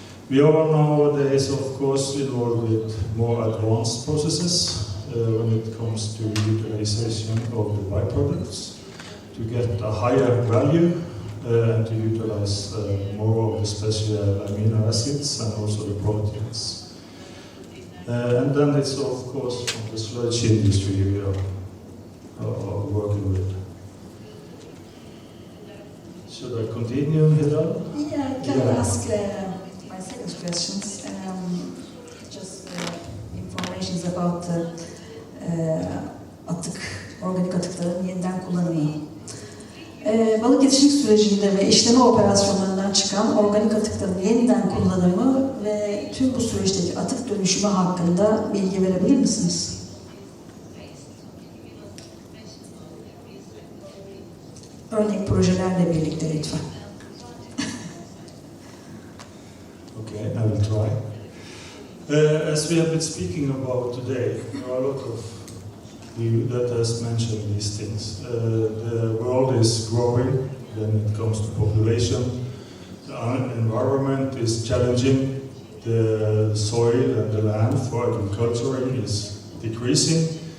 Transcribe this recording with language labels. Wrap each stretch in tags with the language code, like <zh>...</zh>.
<en>We are nowadays, of course, involved with more advanced processes when it comes to utilization of the byproducts to get a higher value and to utilize more of the special amino acids and also the proteins. And then it's, of course, from the sludge industry we are working with. Should I continue, Hilal? Yeah, can I ask my second questions? Just information about</en> <tr>atık, organik atıkların yeniden kullanımı. Balık yetişim sürecinde ve işleme operasyonlarından çıkan organik atıkların yeniden kullanımı ve tüm bu süreçteki atık dönüşümü hakkında bilgi verebilir misiniz? Örnek projelerle birlikte lütfen.</tr> <en>Okay, I will try. As we have been speaking about today, there are a lot of you that has mentioned these things. The world is growing when it comes to population. The environment is challenging. The soil and the land for agriculture is decreasing.</en>